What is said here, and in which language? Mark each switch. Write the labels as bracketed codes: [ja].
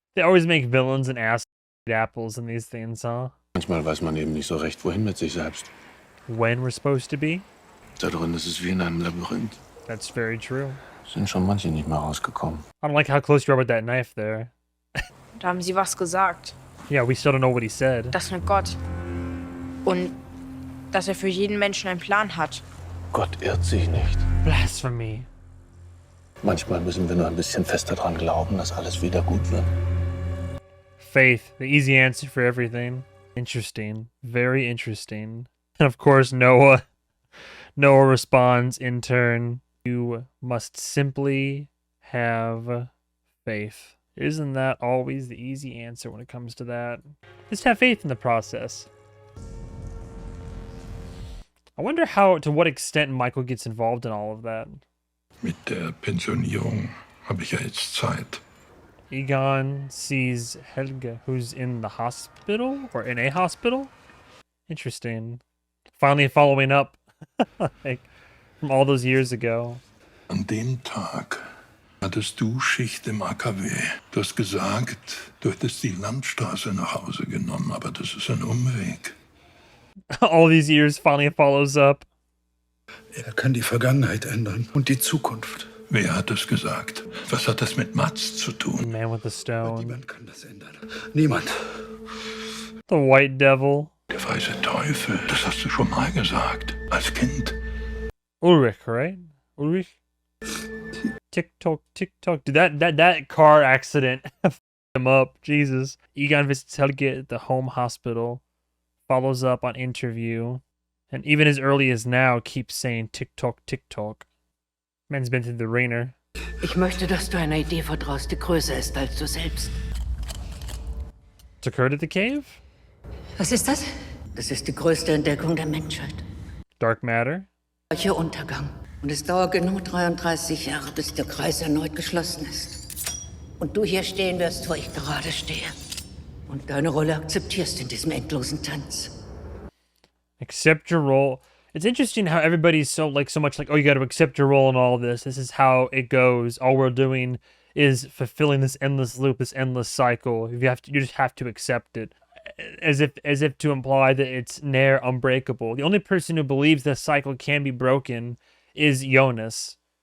[en] They always make villains and ass apples in these things, huh? [de] Manchmal weiß man eben nicht so recht, wohin mit sich selbst. [en] When we're supposed to be? [de] Da drin ist es wie in einem Labyrinth. [en] That's very true. [de] Sind schon manche nicht mehr rausgekommen. [en] I don't like how close you are with that knife there. [de] Da haben Sie was gesagt. [en] Yeah, we still don't know what he said. [de] Das mit Gott. Und dass er für jeden Menschen einen Plan hat. Gott irrt sich nicht. [en] Blasphemy. [de] Manchmal müssen wir nur ein bisschen fester dran glauben, dass alles wieder gut wird. [en] Faith, the easy answer for everything. Interesting. Very interesting. And of course, Noah responds in turn, you must simply have faith. Isn't that always the easy answer when it comes to that? Just have faith in the process. I wonder to what extent Michael gets involved in all of that. [de] Mit der Pensionierung habe ich ja jetzt Zeit. [en] Egon sees Helge, who's in the hospital or in a hospital. Interesting. Finally following up, like from all those years ago. [de] An dem Tag hattest du Schicht im AKW. Du hast gesagt, du hättest die Landstraße nach Hause genommen, aber das ist ein Umweg. [en] All these years finally follows up. [de] Er kann die Vergangenheit ändern und die Zukunft. Wer hat das gesagt? Was hat das mit Mats zu tun? [en] Man with the stone. [de] Niemand kann das ändern. Niemand. [en] The White Devil. [de] Der weiße Teufel, das hast du schon mal gesagt. Als Kind. [en] Ulrich, right? Ulrich? TikTok, TikTok. Dude, that car accident f***ed him up. Jesus. Egon visits Helge at the home hospital. Follows up on interview. And even as early as now, keeps saying TikTok, TikTok. Man's been through the ringer. [de] Ich möchte, dass du einer Idee vertraust, die größer ist als du selbst. [en] Took her to the cave? [de] Was ist das? Das ist die größte Entdeckung der Menschheit. [en] Dark matter? [de] Gleicher Untergang. Und es dauert genau 33 Jahre, bis der Kreis erneut geschlossen ist. Und du hier stehen wirst, wo ich gerade stehe. Und deine Rolle akzeptierst in diesem endlosen Tanz. [en] Accept your role. It's interesting how everybody's so much like, oh, you got to accept your role in all this. This is how it goes. All we're doing is fulfilling this endless loop, this endless cycle. You just have to accept it, as if to imply that it's ne'er unbreakable. The only person who believes this cycle can be broken is Jonas.